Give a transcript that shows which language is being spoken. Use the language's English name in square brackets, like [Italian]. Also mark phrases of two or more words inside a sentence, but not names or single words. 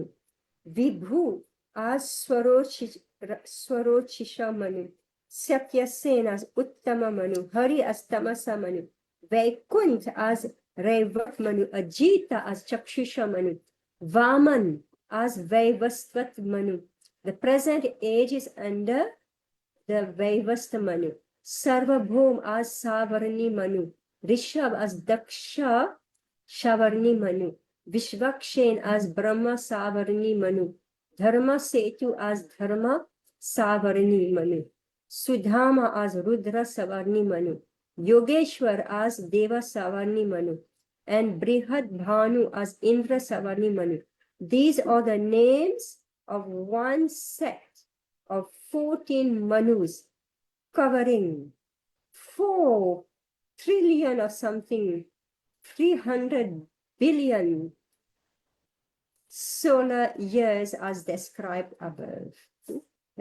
[English] Vibhu as Swarochisha Manu. Satyasena as Uttama Manu. Hari as Tamasa Manu. Vaikunt as Raivat Manu. Ajita as Chakshusha Manu. Vaman as Vaivastvat Manu. The present age is under the Vaivasta Manu. Sarvabhum as Savarni Manu. Rishab as Daksha Shavarni Manu. Vishvakshen as Brahma Savarni Manu. Dharma Setu as Dharma Savarni Manu. Sudhama as Rudra Savarni Manu. Yogeshwar as Deva Savarni Manu. And Brihad Bhanu as Indra Savarni Manu. These are the names of one set of 14 Manus covering 4 trillion or something, 300 billion solar years as described above.